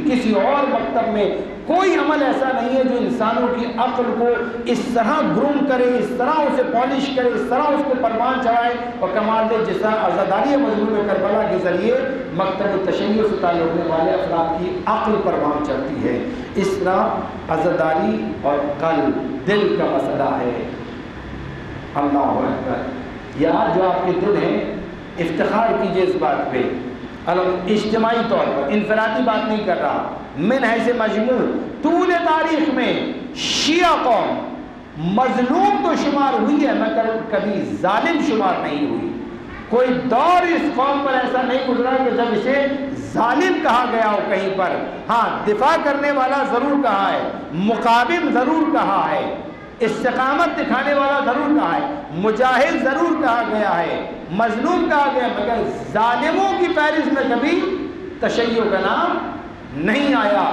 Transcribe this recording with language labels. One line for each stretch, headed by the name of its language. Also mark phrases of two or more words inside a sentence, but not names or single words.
Urdu: کسی اور مکتب میں کوئی عمل ایسا نہیں ہے جو انسانوں کی عقل کو اس طرح گروم کرے، اس طرح اسے پالش کرے، اس طرح اس کو پروان چڑھائے اور کمال دے، جس طرح عزاداری مظلوم کربلا کے ذریعے مکتب تشیع سے تعلق رکھنے والے افراد کی عقل پروان چڑھتی ہے۔ اس طرح عزاداری اور قلب، دل کا مسئلہ ہے۔
Arabic: اللہ اکبر۔
Urdu: یہ آج جو آپ کے دل ہیں افتخار کیجئے اس بات پہ، اجتماعی طور پر، انفرادی بات نہیں کر رہا،
Arabic: من حیث مجموع
Urdu: طول تاریخ میں شیعہ قوم مظلوم تو شمار ہوئی ہے مگر کبھی ظالم شمار نہیں ہوئی۔ کوئی دور اس قوم پر ایسا نہیں گزرا کہ جب اسے ظالم کہا گیا ہو کہیں پر۔ ہاں دفاع کرنے والا ضرور کہا ہے، مقابل ضرور کہا ہے، استقامت دکھانے والا ضرور کہا ہے، مجاہد ضرور کہا گیا ہے، مظلوم کہا گیا، مگر ظالموں کی فہرست میں کبھی تشیع کا نام نہیں آیا۔